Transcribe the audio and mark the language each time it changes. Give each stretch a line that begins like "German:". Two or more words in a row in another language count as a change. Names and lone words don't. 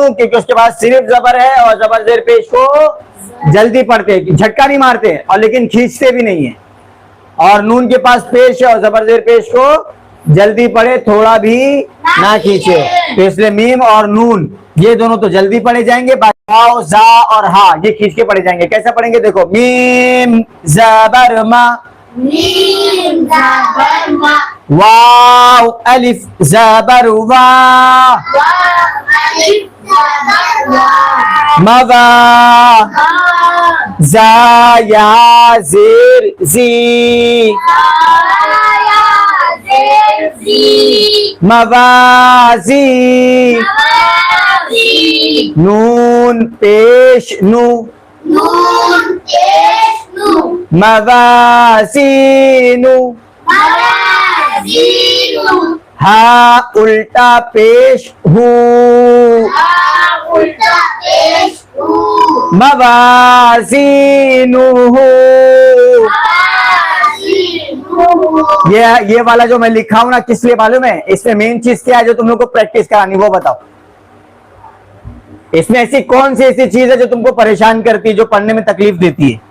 Urdu: کیونکہ اس کے پاس صرف زبر ہے اور زبر زیر پیش کو جلدی پڑھتے ہیں, جھٹکا نہیں مارتے اور لیکن کھینچتے بھی نہیں ہیں. اور نون کے پاس پیش ہے اور زبر زیر پیش کو جلدی پڑھے, تھوڑا بھی نہ کھینچے. تو اس لیے میم اور نون یہ دونوں تو جلدی پڑھے جائیں گے. واو زا اور ہا یہ کھینچ کے پڑھے جائیں گے. کیسے پڑھیں گے؟ دیکھو میم زبر ما, واو الف زبر وا, موا زا یا زیر زی, موازی نون پیش نو, موازینو ہا الٹا پیش ہو, موازینو ہو. یہ والا جو میں لکھا ہوں نا کس لیے معلوم ہے؟ اس میں مین چیز کیا ہے جو تم لوگ کو پریکٹس کرانی وہ بتاؤ. اس میں ایسی کون سی ایسی چیز ہے جو تم کو پریشان کرتی ہے, جو پڑھنے میں تکلیف دیتی ہے؟